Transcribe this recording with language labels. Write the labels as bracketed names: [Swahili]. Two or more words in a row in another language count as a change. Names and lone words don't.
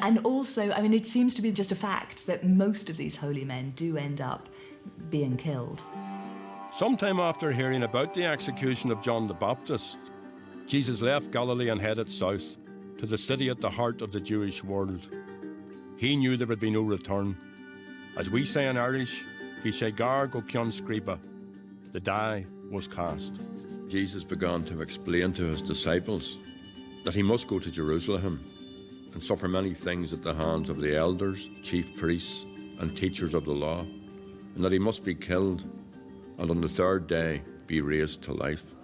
[English] And also, I mean, it seems to be just a fact that most of these holy men do end up being killed. Sometime after hearing about the execution of John the Baptist, Jesus left Galilee and headed south to the city at the heart of the Jewish world. He knew there would be no return. As we say in Irish, [Irish] "Bhí sé gar go ceann scríoba." [English] The die was cast. Jesus began to explain to his disciples that he must go to Jerusalem and suffer many things at the hands of the elders, chief priests, and teachers of the law, and that he must be killed and on the third day be raised to life.